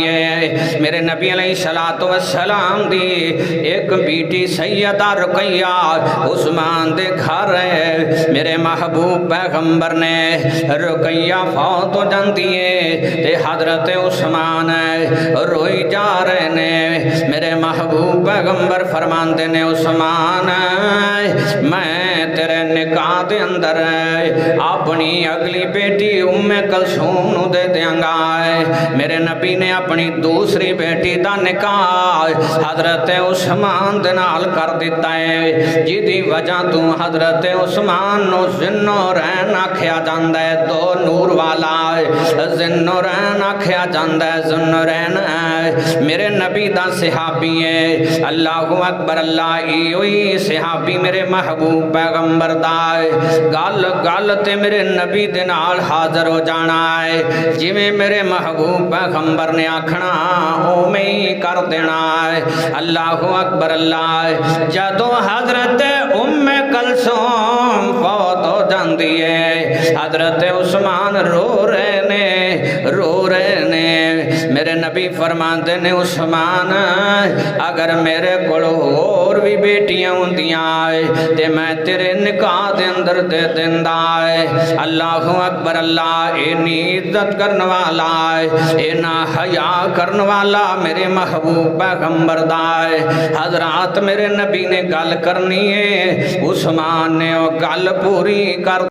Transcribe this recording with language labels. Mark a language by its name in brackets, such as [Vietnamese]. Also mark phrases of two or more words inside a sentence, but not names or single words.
[Punjabi] ہے، میرے نبی [Arabic] علیہ السلام [Punjabi] دی ایک بیٹی سیدہ رقیہ عثمان دے گھر ہے، میرے محبوب پیغمبر نے رقیہ فوت ہو جاندی ہے تے حضرت عثمان روئی جا رہے نے، میرے محبوب پیغمبر فرماندے نے عثمان میں تیرے نکاح دے اندر اپنی اگلی بیٹی ام کلثوم نو دے دیاں گا۔ میرے نبی نے اپنی دوسری بیٹی دا نکاح حضرت عثمان دے نال کر دیتا ہے، جدی وجہ تو حضرت عثمان نو ذوالنورین آکھیا جاندا ہے، دو نور والا ذوالنورین آکھیا جاندا ہے، ذوالنورین میرے نبی دا صحابی ہے۔ [Arabic] اللہ اکبر اللہ، [Punjabi] ایوئی صحابی میرے محبوب پیغمبر دا گل گل تے میرے نبی دے نال حاضر ہو جانا ہے، جویں میرے محبوب پیغمبر نے آکھنا اوویں ہی کر دینا ہے۔ [Arabic] اللہ اکبر اللہ۔ [Punjabi] جدوں حضرت ام کلثوم فوت ہو جاندی ہے، حضرت عثمان رو رہے نے، میرے نبی فرماندے نے عثمان اگر میرے کول اور بھی بیٹیاں ہوندیاں تے میں تیرے نکاح دے اندر دے دیندا۔ [Arabic] اللہ اکبر اللہ۔ [Punjabi] اینی عزت کرن والا، اینا حیا کرن والا میرے محبوب پیغمبر دا حضرات، میرے نبی نے گل کرنی ہے، عثمان نے وہ گل پوری کر